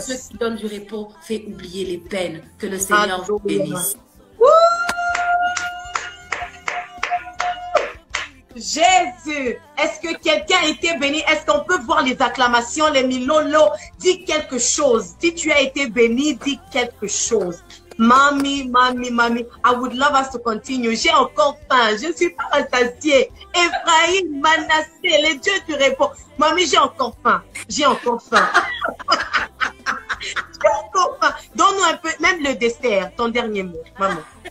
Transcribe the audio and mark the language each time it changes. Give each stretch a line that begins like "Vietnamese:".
French: Ceux qui donnent du repos, fait oublier les peines. Que le Seigneur vous bénisse. Jésus, est-ce que quelqu'un a été béni? Est-ce qu'on peut voir les acclamations, les milolo? Dis quelque chose. Si tu as été béni, dis quelque chose.
English: Mami, I would love us to continue.
French: J'ai encore faim. Je ne suis pas rassasiée. Ephraim, Manassé, les dieux du repos. Mami, j'ai encore faim. J'ai encore faim. J'ai encore faim. Donne-nous un peu, même le dessert, ton dernier mot, maman.